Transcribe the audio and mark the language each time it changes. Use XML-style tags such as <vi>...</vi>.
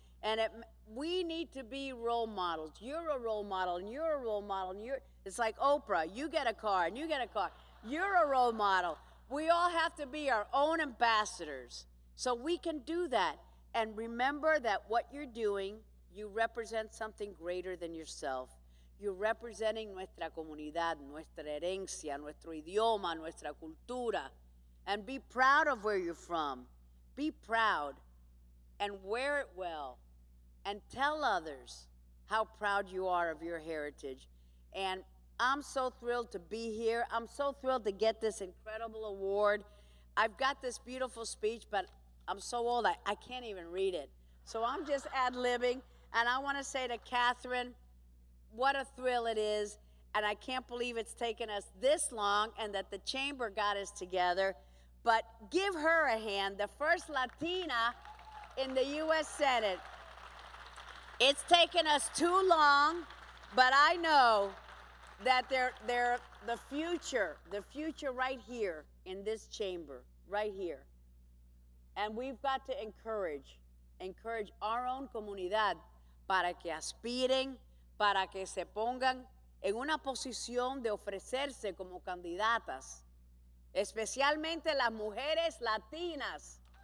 <en>And we need to be role models. You're a role model, and you're a role model, and it's like Oprah, you get a car, and you get a car. You're a role model. We all have to be our own ambassadors, so we can do that. And remember that what you're doing, you represent something greater than yourself. You're representing</en> <es>nuestra comunidad, nuestra herencia, nuestro idioma, nuestra cultura.</es> <en>And be proud of where you're from. Be proud and wear it well. And tell others how proud you are of your heritage. And I'm so thrilled to be here. I'm so thrilled to get this incredible award. I've got this beautiful speech, but I'm so old, I can't even read it. So I'm just ad-libbing. And I want to say to Catherine, what a thrill it is. And I can't believe it's taken us this long and that the chamber got us together. But give her a hand, the first Latina in the U.S. Senate. It's taken us too long, but I know that the future right here in this chamber, right here. And we've got to encourage our own</en> <es>comunidad para que aspiren, para que se pongan en una posición de ofrecerse como candidatas, especialmente las mujeres latinas,</es>